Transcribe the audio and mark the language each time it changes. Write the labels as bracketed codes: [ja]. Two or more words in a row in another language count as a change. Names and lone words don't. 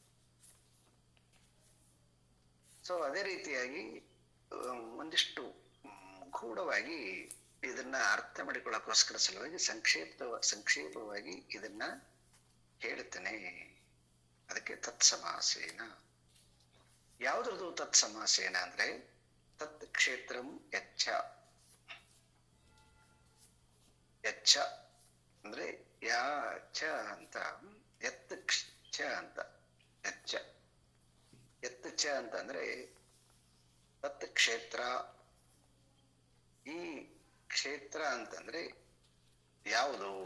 [kn] ಸೊ ಅದೇ ರೀತಿಯಾಗಿ ಒಂದಿಷ್ಟು ಗೂಢವಾಗಿ ಇದನ್ನ ಅರ್ಥ ಮಾಡಿಕೊಳ್ಳೋಕ್ಕೋಸ್ಕರ ಸಲುವಾಗಿ ಸಂಕ್ಷೇಪವಾಗಿ ಇದನ್ನ ಹೇಳ್ತೇನೆ. ಅದಕ್ಕೆ ತತ್ಸಮಾಸೇನ. ಯಾವುದ್ರದ್ದು ತತ್ಸಮಾಸೇನ ಅಂದ್ರೆ [sa] ತತ್ ಕ್ಷೇತ್ರಂ ಯಚ್ಚ. [kn] ಯಚ್ಚ ಅಂದ್ರೆ [sa] ಯಾ ಚ [kn] ಅಂತ, [sa] ಎತ್ ಚ [kn] ಅಂತ, [sa] ಯಚ್ಚ ಎತ್ ಚ [kn] ಅಂತಂದ್ರೆ [sa] ತತ್ ಕ್ಷೇತ್ರ, [kn] ಈ ಕ್ಷೇತ್ರ ಅಂತಂದ್ರೆ ಯಾವುದು?